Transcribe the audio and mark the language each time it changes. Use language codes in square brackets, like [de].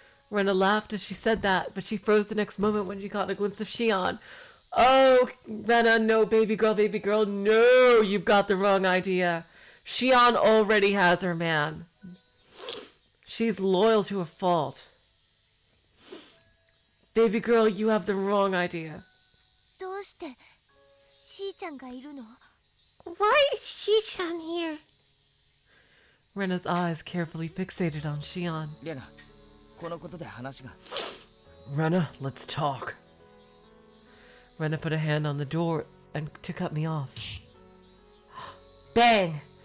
[en] Rena laughed as she said that, but she froze the next moment when she caught a glimpse of Shion. Oh, Rena, no, baby girl, no, you've got the wrong idea. Shion already has her man. She's loyal to a fault. Baby girl, you have the wrong idea. [ja] どうしてしーちゃんがいるの？ [en] Why is Shi-chan here? Rena's eyes carefully fixated on Shion. [ja] レナ、このことで話が。 [en] Rena, let's talk. Rena put a hand on the door and to cut me off. Bang!